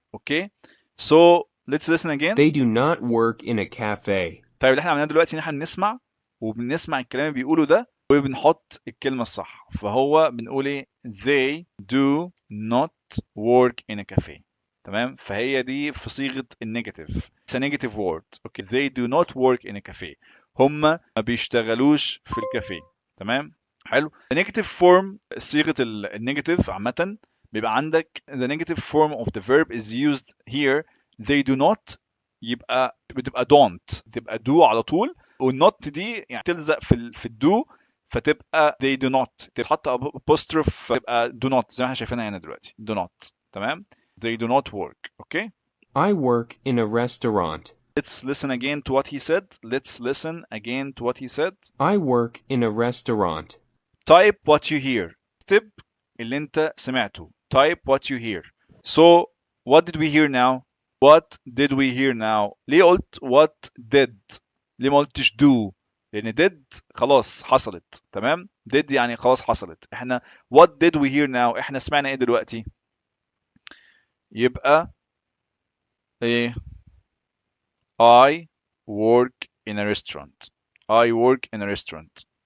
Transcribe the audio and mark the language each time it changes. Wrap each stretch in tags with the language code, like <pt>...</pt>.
<en>Okay, so let's listen again. They do not work in a cafe.</en> <ar>طيب اللي احنا عملناه دلوقتي ان احنا بنسمع وبنسمع الكلام اللي بيقوله ده وبنحط الكلمة الصح. فهو بنقول ايه</ar> <en>they do not work in a cafe</en> <ar>تمام. فهي دي في صيغة النيجاتيف.</ar> <en>It's a negative word. Okay, they do not work in a cafe.</en> <ar>هم ما بيشتغلوش في الكافيه تمام. حلو.</ar> <en>The negative form</en> <ar>صيغة النيجاتيف عامة بيبقى عندك</ar> <en>the negative form of the verb is used here. They do not</en> <ar>بتبقى don't تبقى do على طول والnot دي يعني تلزق في الدو فتبقى</ar> <en>they do not</en> <ar>تتحط apostrophe تبقى</ar> <en>do not</en> <ar>زي ما احنا شايفينها هنا دلوقتي do not تمام.</ar> <en>They do not work. Okay. I work in a restaurant. Let's listen again to what he said. Let's listen again to what he said. I work in a restaurant. Type what you hear.</en> <ar>اكتب اللي انت سمعته.</ar> <en>Type what you hear. So what did we hear now? what did we hear now؟</en> <ar>ليه قلت</ar> <en>what did؟</en> <ar>ليه ما قلتش do؟ لأن did خلاص حصلت، تمام؟ did يعني خلاص حصلت. احنا</ar> <en>what did we hear now؟</en> <ar>احنا سمعنا ايه دلوقتي؟ يبقى ايه؟</ar> <en>I work in a restaurant. I work in a restaurant.</en>